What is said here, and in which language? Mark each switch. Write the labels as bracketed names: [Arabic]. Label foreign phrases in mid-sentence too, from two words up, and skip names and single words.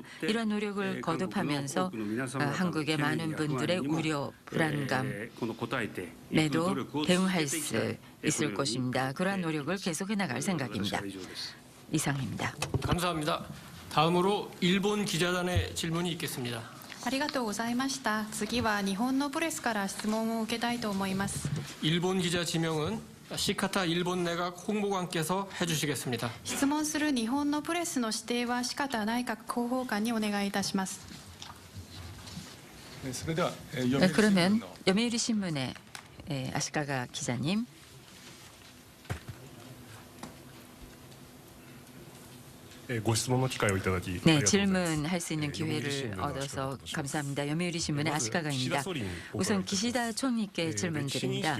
[Korean] 이러한 노력을 거듭하면서 한국의 많은 분들의 우려, 불안감에도 대응할 수 있을 것입니다. 그러한 노력을 계속해 나갈 생각입니다. 이상입니다. 감사합니다. 다음으로 일본 기자단의 질문이 있겠습니다. [Japanese] ありがとうございました。次は日本のプレスから質問を受けたいと思います。 [Korean] 일본 기자 지명은 시카타 일본 내각 홍보관께서 해주시겠습니다. [Japanese] 質問する日本のプレスの指定は四方内閣広報官にお願いいたします。それでは、 [Korean] 그러면 요미우리 신문의 아시카가 기자님. 네, 질문할 수 있는 기회를 얻어서 감사합니다. 요미우리 신문의 아시카가입니다. 우선 기시다 총리께 질문드립니다.